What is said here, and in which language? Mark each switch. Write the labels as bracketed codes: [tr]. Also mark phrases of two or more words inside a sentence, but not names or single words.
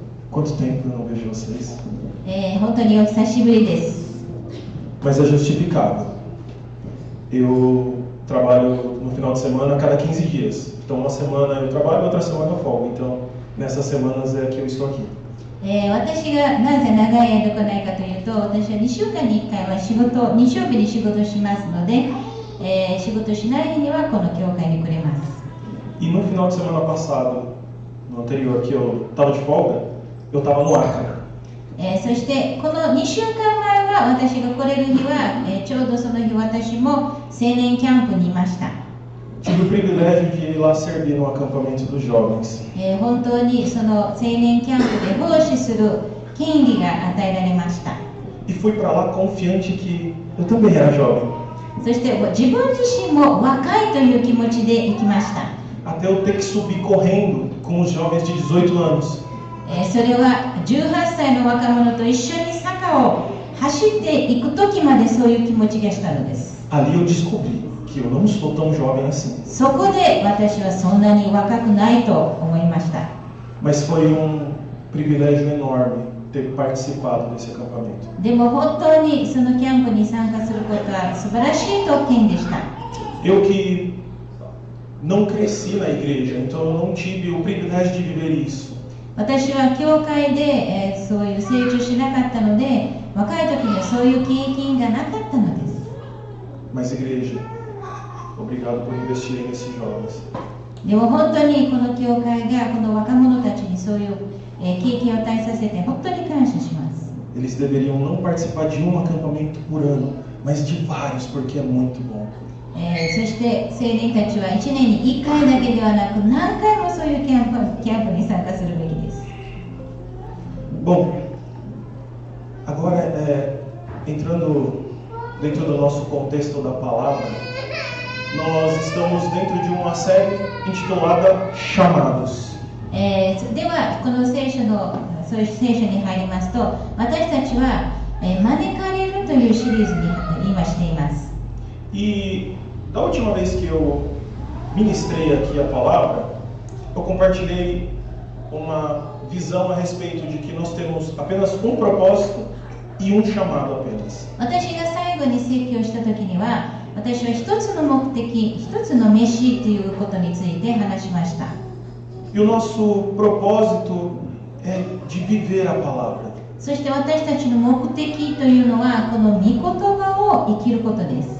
[pt] Quanto tempo eu não vejo vocês? [ja] 本当にお久しぶりです。 [pt] Mas é justificável. Eu trabalho no final de semana a cada 15 dias. Então, uma semana eu trabalho, outra semana eu folgo. Então, nessas semanas é que eu estou aqui. [ja] 私がなぜ長い間来ないかというと、私は2週間に1回は日曜日に仕事しますので、仕事しない日にはこの教会に来れます。 [pt] E no final de semana passado, no anterior, que eu estava de folga, eu estava no Acre. [ja] そしてこの2週間前は私が来れる日は、ちょうどその日私も青年キャンプにいました。 [pt] Tive o privilégio de ir lá servir no acampamento dos jovens. [ja] 本当にその青年キャンプで奉仕する権利が与えられました。 [pt] E fui para lá confiante que eu também era jovem. [ja] そして自分自身も若いという気持ちで行きました。 [pt] Até eu ter que subir correndo com os jovens de 18 anos. [ja] それは18歳の若者と一緒に坂を走っていく時までそういう気持ちがしたのです。 [pt] Ali eu descobri que eu não sou tão jovem assim. [ja] そこで私はそんなに若くないと思いました。 [pt] Mas foi privilégio enorme ter participado desse acampamento. [ja] でも本当にそのキャンプに参加することは素晴らしい特権でした。 [pt] Eu que não cresci na igreja, então eu não tive o privilégio de viver isso. [ja] 私は教会で、そういう成長しなかったので、若い時にはそういう経験がなかったのです。 [pt] Mas igreja, obrigado por investirem nesses jovens. [ja] でも本当にこの教会がこの若者たちにそういう、経験を与えさせて本当に感謝します。 [pt] Eles deveriam não participar de um acampamento por ano, mas de vários, porque é muito bom. [ja] そして青年たちは1年に1回だけではなく何回もそういうキャンプに参加するべきです。 [pt] Bom, agora entrando dentro do nosso contexto da palavra, nós estamos dentro de uma série intitulada Chamados. [ja] ではこの聖書に入りますと、私たちは、招かれるというシリーズに今しています。 [pt] E da última vez que eu ministrei aqui a palavra, eu compartilhei uma visão a respeito de que nós temos apenas um propósito e um chamado apenas. [ja] 私が最後に説教した時には、私は一つの目的、一つの飯ということについて話しました。 [pt] E o nosso propósito é de viver a palavra. [ja] そして私たちの目的というのは、この御言葉を生きることです。